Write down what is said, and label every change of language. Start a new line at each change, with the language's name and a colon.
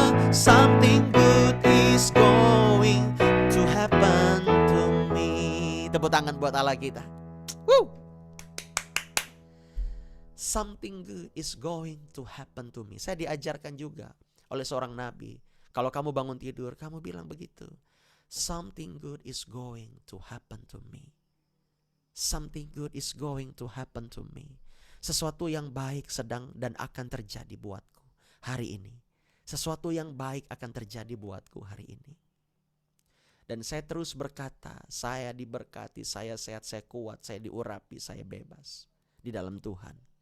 English: Something good is going to happen to me.
Indonesian: Tepuk tangan buat Allah kita. Woo!
English: Something good is going to happen to me.
Indonesian: Saya diajarkan juga oleh seorang nabi. Kalau kamu bangun tidur, kamu bilang begitu.
English: Something good is going to happen to me. Something good is going to happen to me.
Indonesian: Sesuatu yang baik sedang dan akan terjadi buatku hari ini. Sesuatu yang baik akan terjadi buatku hari ini. Dan saya terus berkata, saya diberkati, saya sehat, saya kuat, saya diurapi, saya bebas di dalam Tuhan.